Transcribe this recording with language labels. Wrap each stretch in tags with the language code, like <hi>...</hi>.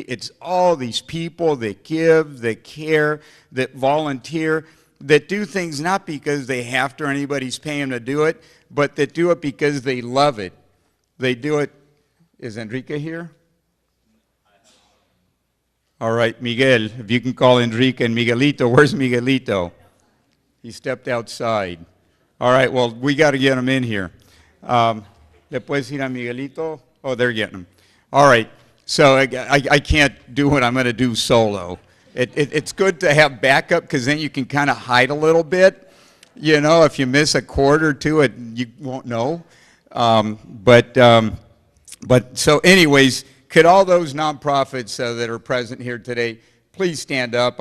<en>It's all these people that give, that care, that volunteer, that do things not because they have to or anybody's paying them to do it, but that do it because they love it. They do it. Is Enrique here? All right, Miguel, if you can call Enrique and Miguelito. Where's Miguelito? He stepped outside. All right, well, we got to get him in here.</en> <es>¿Le puedes ir a Miguelito?</es> <en>Oh, they're getting him. All right, so I can't do what I'm going to do solo. It's good to have backup, because then you can kind of hide a little bit. You know, if you miss a chord or two, you won't know. But so anyways, could all those nonprofits that are present here today please stand up?</en>